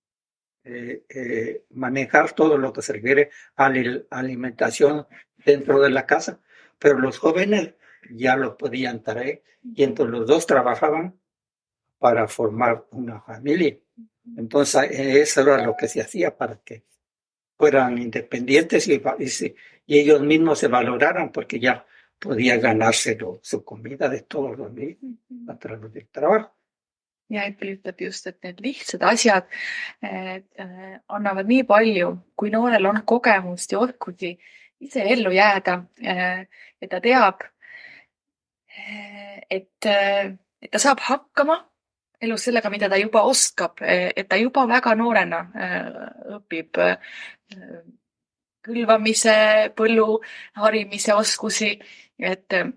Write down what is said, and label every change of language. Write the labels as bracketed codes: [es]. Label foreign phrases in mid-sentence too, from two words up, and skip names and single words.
[es] manejar todo lo que se refiere a la alimentación dentro de la casa, pero los jóvenes ya lo podían traer y entonces los dos trabajaban para formar una familia. Entonces eso era lo que se hacía para que fueran independientes y ellos mismos se valoraran porque ya podía ganarse su comida de todos los días a través del trabajo. [et] Ja Eppel ütleb just, et need lihtsad asjad annavad nii palju, kui noorel on kogemust ja oskusi ise ellu jääda. Ja ta teab, et ta saab hakkama elus sellega, mida ta juba oskab, et ta juba väga noorena õpib külvamise, põllu harimise oskusi, et